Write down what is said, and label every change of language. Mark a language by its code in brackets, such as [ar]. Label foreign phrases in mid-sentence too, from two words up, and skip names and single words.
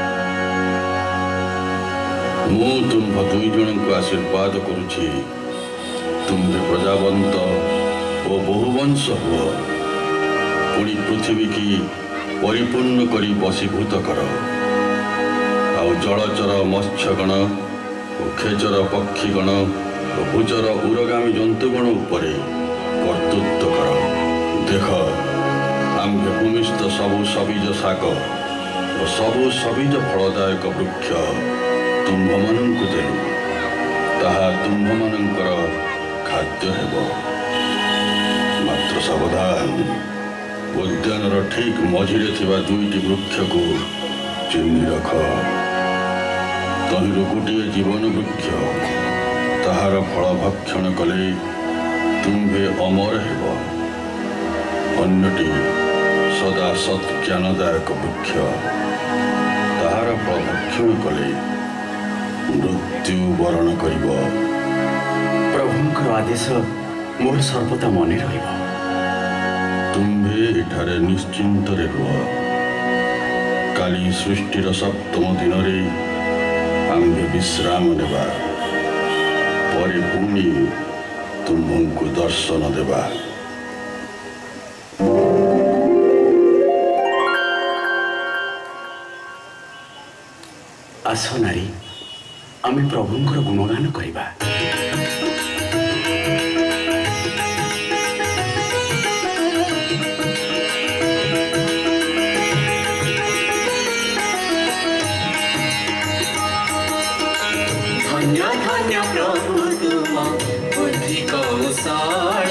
[or] ମୁଁ ତୁମ୍ଭ ଦୁଇ ଜଣଙ୍କୁ ଆଶୀର୍ବାଦ କରୁଛି ତୁମ୍ଭେ ପ୍ରଜାବନ୍ତ ଓ ବହୁବଂଶ ହୁଅ ପୁଣି ପୃଥିବୀକୁ ପରିପୂର୍ଣ୍ଣ କରି ବଶୀଭୂତ କର। ଆଉ ଜଳଚର ମତ୍ସ୍ୟଗଣ ଓ ଖେଚର ପକ୍ଷୀଗଣ ଓ ଭୂଚର ଉରଗାମୀ ଜନ୍ତୁଗଣ ଉପରେ କର୍ତ୍ତୃତ୍ୱ କର। ଦେଖ ଆମ୍ଭେ ଭୂମିସ୍ଥ ସବୁ ସବୀଜ ଶାକ ଓ ସବୁ ସବୀଜ ଫଳଦାୟକ ବୃକ୍ଷ ତୁମ୍ଭମାନଙ୍କୁ ଦେଲୁ ତାହା ତୁମ୍ଭମାନଙ୍କର ଖାଦ୍ୟ ହେବ। ମାତ୍ର ସାବଧାନ ଉଦ୍ୟାନର ଠିକ୍ ମଝିରେ ଥିବା ଦୁଇଟି ବୃକ୍ଷକୁ ଚିହ୍ନ ରଖ। ତହିଁରୁ ଗୋଟେ ଜୀବନ ବୃକ୍ଷ ତାହାର ଫଳ ଭକ୍ଷଣ କଲେ ତୁମ୍ଭେ ଅମର ହେବ। ଅନ୍ୟଟି ସଦା ସତ୍‌ଜ୍ଞାନଦାୟକ ବୃକ୍ଷ ତାହାର ଫଳ ଭକ୍ଷଣ କଲେ ମୃତ୍ୟୁ ବରଣ କରିବ। ପ୍ରଭୁଙ୍କର ଆଦେଶ ମୋର ସର୍ବଦା ମନେ ରହିବ। ତୁମ୍ଭେ ଇଠାରେ ନିଶ୍ଚିନ୍ତ ରୁହ। କାଲି ସୃଷ୍ଟିର ସପ୍ତମ ଦିନ ଆମ୍ଭେ ବିଶ୍ରାମ ନେବା ପରେ ପୁଣି ତୁମ୍ଭଙ୍କୁ ଦର୍ଶନ ଦେବା। ଆସ ନାରୀ ଆମେ ପ୍ରଭୁଙ୍କର ଗୁଣଗାନ କରିବା। ଧନ୍ୟ ଧନ୍ୟ ପ୍ରଭୁ ତୁମ ବୁଦ୍ଧି କୌଶଳ।